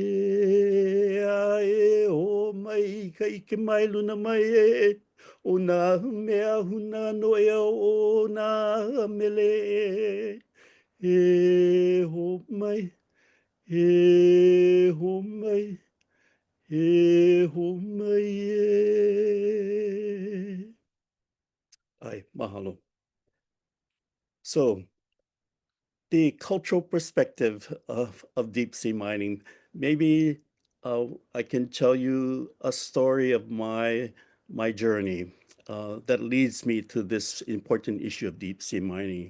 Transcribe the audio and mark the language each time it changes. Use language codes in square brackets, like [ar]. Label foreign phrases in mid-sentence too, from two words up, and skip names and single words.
[haw] e ho mai ka ike mai luna mai e o nā mea huna no e o nā mele e ho mai e ho mai e ho mai Ai, mahalo. [en] So the cultural perspective of deep sea mining. Maybe I can tell you a story of my journey that leads me to this important issue of deep sea mining.